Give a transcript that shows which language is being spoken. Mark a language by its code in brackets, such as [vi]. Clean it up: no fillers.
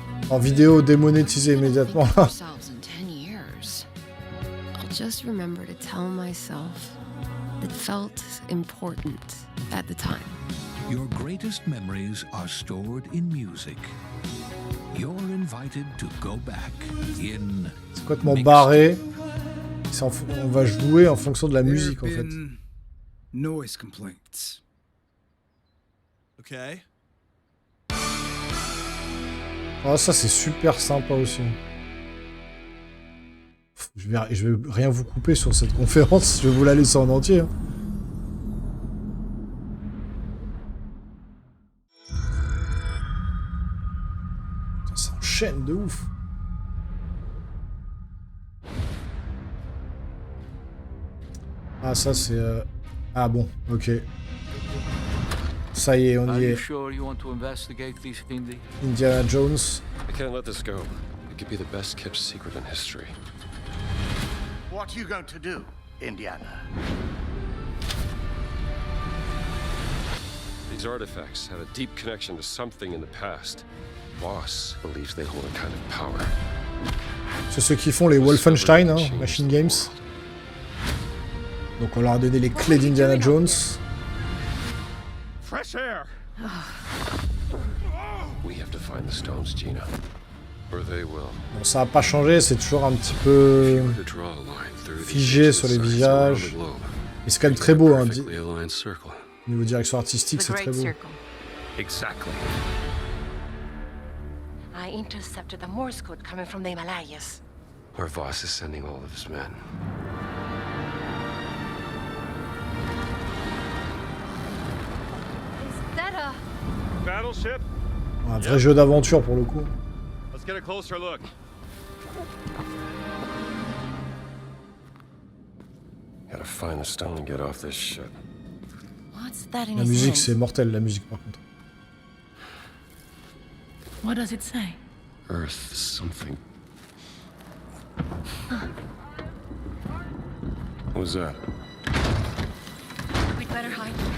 [fr] En vidéo démonétisé immédiatement. [en] Ourselves in 10 years. I'll just remember to tell myself it felt important at the time. Your greatest memories are stored in music. You're invited to go back in. [fr] C'est complètement barré. On va jouer en fonction de la musique en fait. [en] Noise complaints. Okay. [fr] Ah, ça c'est super sympa aussi. Je vais rien vous couper sur cette conférence, je vais vous la laisser en entier. Hein. Ça s'enchaîne de ouf. Ah ça c'est... Ah bon, ok. Ça y est, on y est. [en] Sure you want to investigate these Hindi? Indiana Jones. I can't let this go. It could be the best kept secret in history. What are you going to do, Indiana? These artifacts have a deep connection to something in the past. Boss believes they hold a kind of power. [fr] C'est ceux qui font les Wolfenstein, hein, Machine Games. Donc on leur a donné les clés d'Indiana Jones. [en] Fresh air. We have to find the stones, Gina. Or they will. [fr] Bon, ça a pas changé, c'est toujours un petit peu figé sur les visages. Et c'est quand même très beau, hein. Niveau direction artistique, c'est très beau. [en] Exactly. I intercepted the Morse code coming from the Himalayas. Where Voss is sending all of his men. Is that a... Battleship? [fr] Un vrai jeu d'aventure pour le coup. [en] Let's get a closer look. Gotta find the stone and get off this shit. What's that in [fr] La [en] his [fr] musique, [en] hand? [fr] c'est mortel, la musique par contre. [en] What does it say? Earth something. What was that? We'd better hide.